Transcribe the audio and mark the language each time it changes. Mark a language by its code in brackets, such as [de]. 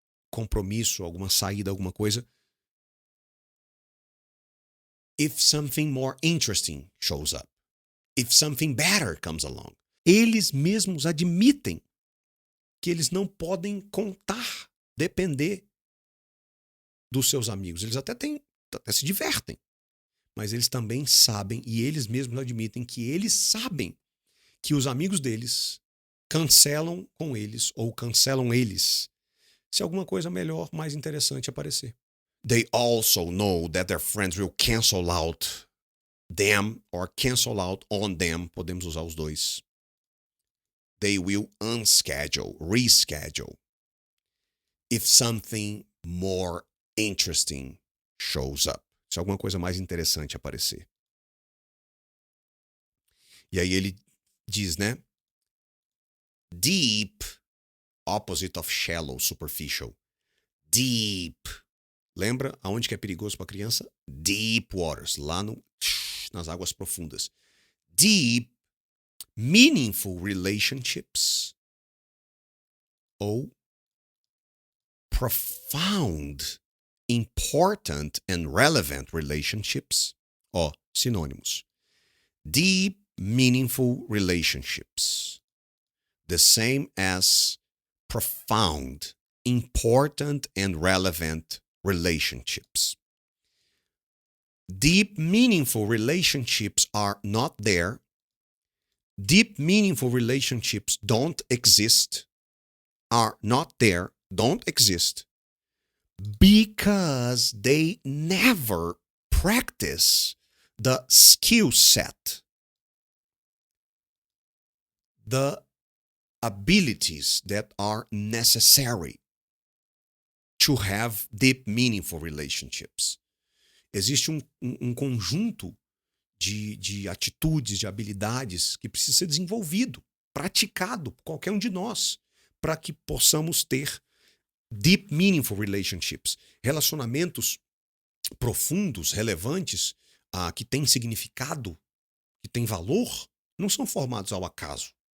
[pt] Compromisso, alguma saída, alguma coisa. [en] If something more interesting shows up. If something better comes along. [pt] Eles mesmos admitem que eles não podem contar, depender dos seus amigos. Eles até se divertem. Mas eles também sabem, e eles mesmos admitem que eles sabem que os amigos deles cancelam com eles ou cancelam eles se alguma coisa melhor, mais interessante aparecer. [en] They also know that their friends will cancel out them or cancel out on them. [pt] Podemos usar os dois. [en] They will unschedule, reschedule if something more interesting shows up. [pt] Se alguma coisa mais interessante aparecer. E aí ele diz, né? [en] Deep, opposite of shallow, superficial. Deep. [pt] Lembra aonde que é perigoso para criança? [en] Deep waters, [pt] lá nas águas profundas. [en] Deep, meaningful relationships. Ou profound, important and relevant relationships. [pt] Ó, sinônimos. [en] Deep, meaningful relationships. The same as profound, important and relevant relationships. Deep, meaningful relationships are not there. Deep, meaningful relationships don't exist, are not there, don't exist, because they never practice the skill set, the abilities that are necessary to have deep, meaningful relationships. [pt] Existe um conjunto de atitudes, de habilidades que precisa ser desenvolvido, praticado por qualquer um de nós, para que possamos ter [en] deep, meaningful relationships, [pt] relacionamentos profundos, relevantes, que têm significado, que têm valor, não são formados ao acaso.